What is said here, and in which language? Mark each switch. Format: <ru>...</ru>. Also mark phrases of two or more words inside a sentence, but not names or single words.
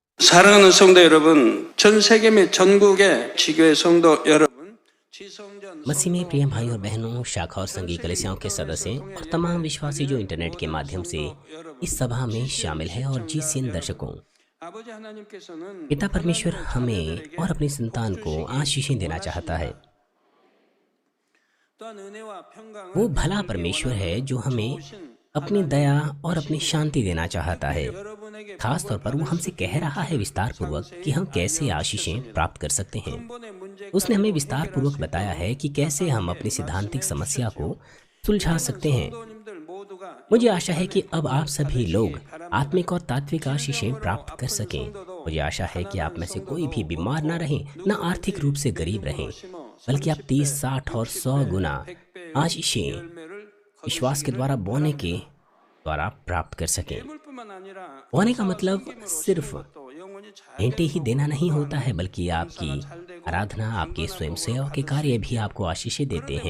<ko>사랑하는 성도 여러분, 전 세계 및 전국의 지교회 성도 여러분, 지성전</ko> <hi>मसीह में प्रिय भाई और बहनों, शाखा और संघीय कलीसियाओं के सदस्य और तमाम विश्वासी जो इंटरनेट के माध्यम से इस सभा में शामिल है और जीसीएन दर्शकों,</hi> <ko>아버지 하나님께서는</ko> <hi>पिता परमेश्वर</hi> <ko>하나님의</ko> <hi>हमें</hi> <ko>자녀들에게</ko> <hi>और अपनी संतान</hi> <ko>복</ko> <hi>को</hi> <ko>주시기</ko> <hi>आशीषें देना चाहता है।</hi> <ko>원하십니다. 또한 은혜와 평강을</ko> <hi>वो भला</hi> <ko>베풀기</ko> <hi>परमेश्वर है</hi> <ko>원하는</ko> <hi>जो हमें</hi> <ko>좋으신</ko> <hi>अपनी दया और अपनी शांति देना चाहता है।</hi> <ko>여러분에게</ko> <hi>खास तौर पर वो हमसे कह रहा है विस्तार पूर्वक कि हम कैसे आशीषें प्राप्त कर सकते हैं।</hi> <ko>근본의 문제까지도</ko> <hi>उसने हमें विस्तार</hi> <ko>해결할</ko> <hi>पूर्वक</hi> <ko>수</ko> <hi>बताया</hi> <ko>있도록</ko> <hi>है कि कैसे हम अपनी सिद्धांतिक समस्या को सुलझा सकते हैं।</hi> <ko>성도님들 모두가</ko> <hi>मुझे आशा है कि अब आप सभी लोग</hi> <ko>받으시기 바랍니다.</ko> <hi>आत्मिक और तात्विक आशीषें प्राप्त कर सकें। मुझे आशा है कि आप में से कोई भी बीमार ना रहें, न आर्थिक रूप से गरीब रहें, बल्कि आप 30, 60 और 100 गुना आशीषें विश्वास के द्वारा बोने के द्वारा प्राप्त कर सकें। बोने का मतलब सिर्फ भेंटे ही देना नहीं होता है, बल्कि आपकी आराधना, आपके स्वयं सेवा के कार्य भी आपको आशीषें देते हैं।</hi>